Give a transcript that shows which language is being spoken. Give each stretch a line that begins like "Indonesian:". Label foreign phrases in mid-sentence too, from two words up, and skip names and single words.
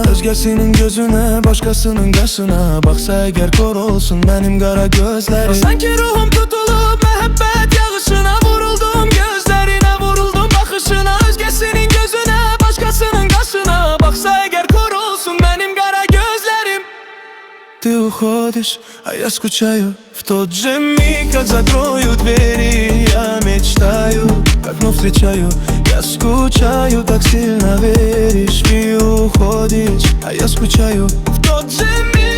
Turkish: Özgesinin gözüne, başkasının kaşına, baksa eğer kor olsun benim kara gözlerim. Sanki ruhum tutulup mehabbet yağışına, vuruldum gözlerine, vuruldum bakışına. Özgesinin gözüne, başkasının kaşına, baksa eğer kor olsun benim kara gözlerim.
Russian: Ты уходишь, а я скучаю. В тот же миг, как закрою двери, я мечтаю, как вновь встречаю. Я скучаю, так сильно веришь. Ты уходишь, а я скучаю. В тот же миг